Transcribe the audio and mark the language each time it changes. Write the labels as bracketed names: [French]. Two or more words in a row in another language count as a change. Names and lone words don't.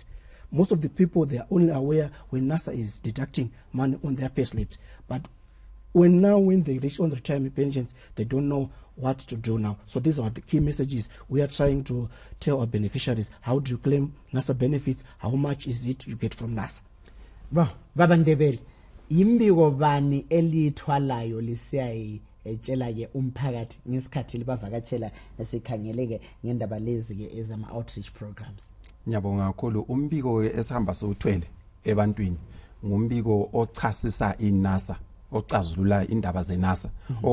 [English] Most of the people, they are only aware when NASA is deducting money on their pay slips, but when they reach on retirement pensions, they don't know what to do now. So these are the key messages we are trying to tell our beneficiaries. How do you claim NASA benefits? How much is it you get from NASA? Well, [North Ndebele] Baba Ndebele, imbiko bani elithwalayo lisiyayi etshela ke umphakathi ngesikhathi libavakatshela esikhangeleke ngendaba lezi ke ezama [English] outreach programs. [North Ndebele] Ngiyabonga kakhulu. Umbiko esihamba sothwele ebantwini ngumbiko ochasisa iNASA, ocazulula indaba zeNASA.